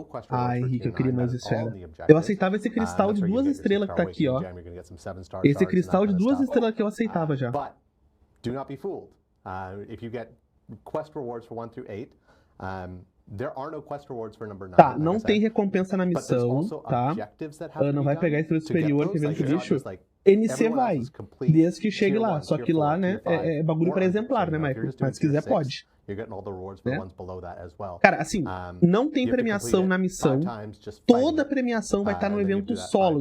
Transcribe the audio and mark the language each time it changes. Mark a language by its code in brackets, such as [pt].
[pt] Ah, Henrique, eu queria mais esfera. Eu aceitava esse cristal de 2 estrelas que tá aqui, ó. Esse cristal de 2 estrelas que eu aceitava já. [en] Do not be fooled. If you get quest rewards for 1 through 8, there are no quest rewards for number 9. [pt] Tá, não tem recompensa na missão, tá? Não vai pegar estrela superior, que vem de bicho. NC vai, desde que chegue lá. Só que lá, né, é bagulho para exemplar, né, Michael? Mas se quiser, pode. Né? Cara, assim, não tem premiação na missão. Toda premiação vai estar no evento solo.